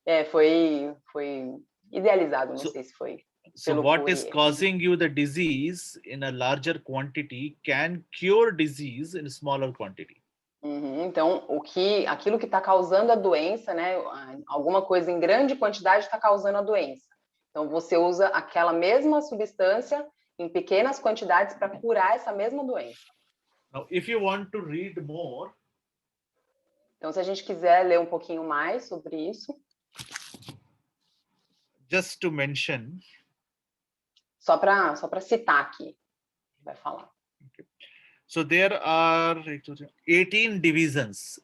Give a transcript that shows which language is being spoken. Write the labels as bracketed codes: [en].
[pt] Foi idealizado, não sei se foi. [en] So what is causing you the disease in a larger quantity can cure disease in a smaller quantity. [pt] Então, aquilo que está causando a doença, né? Alguma coisa em grande quantidade está causando a doença. Então, você usa aquela mesma substância em pequenas quantidades para curar essa mesma doença. [en] Now, if you want to read more, [pt] então, se a gente quiser ler um pouquinho mais sobre isso, [en] just to mention, [pt] só para citar aqui, vai falar. [en] Okay. So there are 18 divisions.